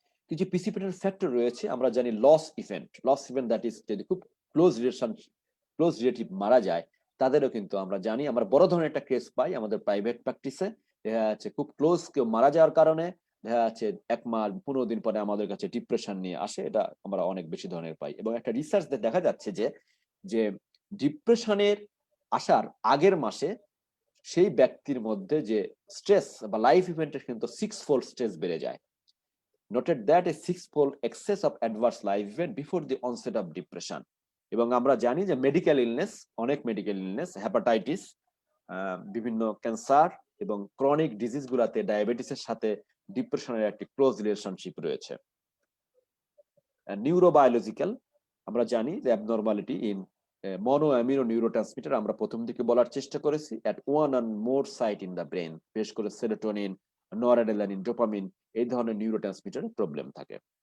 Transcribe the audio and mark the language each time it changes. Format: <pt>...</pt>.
<bn>কিছু প্রিসিপিটেন্ট ফ্যাক্টর রয়েছে, আমরা জানি</bn> <en>loss event that is</en> <bn>যদি খুব ক্লোজ রিলেটিভ মারা যায়, তাদেরও কিন্তু আমরা জানি, আমরা বড় ধরনের একটা কেস পাই আমাদের প্রাইভেট প্র্যাকটিসে, দেখা যাচ্ছে খুব ক্লোজ কেউ মারা যাওয়ার কারণে দেখা যাচ্ছে 1 মাস 15 দিন পরে আমাদের কাছে ডিপ্রেশন নিয়ে আসে, এটা আমরা অনেক বেশি ধরনের পাই। এবং একটা রিসার্চ দেখা যাচ্ছে যে ডিপ্রেশনের আসার আগের মাসে সেই ব্যক্তির মধ্যে যে স্ট্রেস বা লাইফ ইভেন্টের কিন্তু 6-fold স্ট্রেস বেড়ে যায়।</bn> <en>noted that a 6-fold excess of adverse life event before the onset of depression.</en> <bn>এবং আমরা জানি যে মেডিকেল ইলনেস, অনেক মেডিকেল ইলনেস, হেপাটাইটিস, বিভিন্ন ক্যান্সার এবং ক্রনিক ডিজিজ গুলাতে ডায়াবেটিসের সাথে ডিপ্রেশনের একটি ক্লোজ রিলেশনশিপ রয়েছে। নিউরোবায়োলজিক্যাল, আমরা জানি যে</bn> <en>abnormality in mono amino neurotransmitter</en> <bn>আমরা প্রথম দিকে বলার চেষ্টা করেছি,</bn> <en>at one and more site in the brain,</en> <bn>বিশেষ করে সেরোটোনিন, নরঅ্যাড্রেনালিন, ডোপামিন, এই ধরনের নিউরোট্রান্সমিটারের প্রবলেম থাকে।</bn>